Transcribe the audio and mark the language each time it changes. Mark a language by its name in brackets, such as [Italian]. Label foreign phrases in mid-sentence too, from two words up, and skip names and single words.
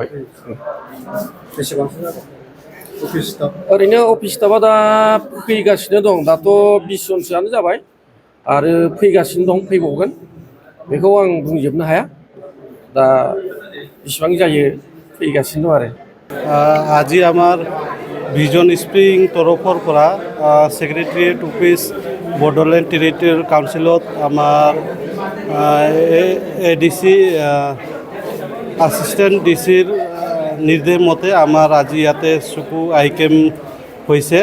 [Bodo] बेसेबांसो जागोन [English] office staff? [Bodo] ओरैनो [English] office staffआ [Bodo] दा फैगासिनो दं। दाथ' 20 जनसोआनो जाबाय आरो फैगासिनो दं, फैबावगोन। बेखौ आं बुंजोबनो हाया। दा बेसेबां जायो फैगासिनो दं आरो। [Assamese] আজি আমার ভিজন স্প্রিং তরফর পৰা [English] secretariat office [Assamese] বডোল্যান্ড টেরিটৰিয়েল কাউন্সিলত আমাৰ [English] ADC assistant DCৰ [Assamese] নিৰ্দেশ মতে আমাৰ আজি ইয়াতে চকু [English] eye camp [Assamese] হৈছে।